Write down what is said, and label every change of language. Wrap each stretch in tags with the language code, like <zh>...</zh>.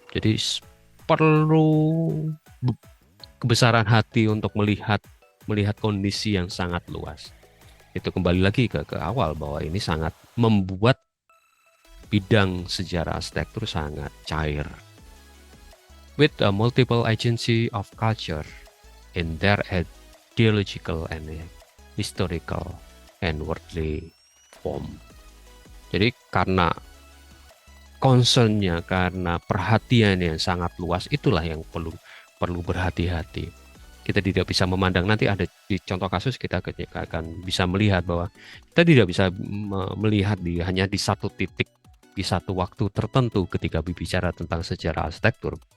<id>Jadi perlu kebesaran hati untuk melihat kondisi yang sangat luas. Itu kembali lagi ke awal bahwa ini sangat membuat bidang sejarah arsitektur sangat cair.</id> <en>With a multiple agency of culture in their ideological and historical and worldly form.</en> <id>Jadi karena concernnya, karena perhatian yang sangat luas, itulah yang perlu berhati-hati. Kita tidak bisa memandang, nanti ada di contoh kasus kita akan bisa melihat bahwa kita tidak bisa melihat hanya di satu titik, di satu waktu tertentu ketika berbicara tentang sejarah arsitektur.</id>